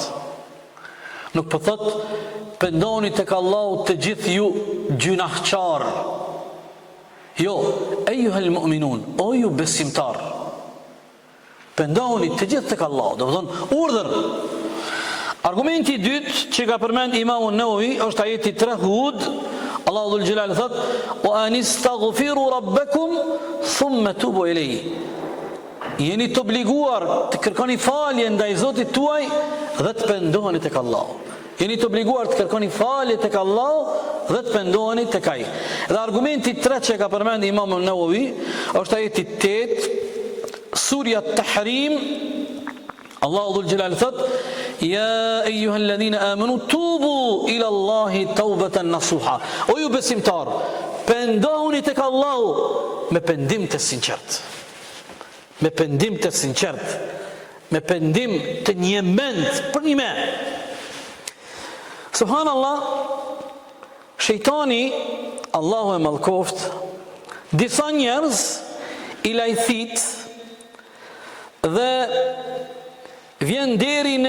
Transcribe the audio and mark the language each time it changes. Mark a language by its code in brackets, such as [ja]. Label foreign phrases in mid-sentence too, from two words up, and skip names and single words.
[sq] Nuk për thot, pendoni tek Allahu të gjithë ju gjunahçar. Jo, [ar] أيها المؤمنون, [sq] o ju besimtar. Pendoni të gjithë tek Allahu, do të thonë urdhër. Argumenti i dytë që ka përmend Imamu Nevevi është ajeti 3 Hud. [ar] الله ذو الجلال [sq] thot: [ar] "وأن استغفروا ربكم ثم توبوا إليه." [sq] Jeni të obliguar të kërkoni falje ndaj Zotit tuaj dhe të pendoheni tek Allahu. Jeni të obliguar të kërkoni falje tek Allahu dhe të pendoheni tek Ai. Dhe argumenti i tretë që ka përmend Imamu Nevevi është ajeti 8, Surja Tahrim. [ar] الله ذو الجلال [sq] thot: [ar] "يا أيها الذين آمنوا توبوا إلى الله توبة نصوحا." [sq] O ju besimtar, pendohuni tek Allahu me pendim të sinqert. Me pendim të sinqert, me pendim të një mend për një me. Subhanallah, shejtani, Allahu e mallkoft, disa njerëz i lajthit dhe vjen deri në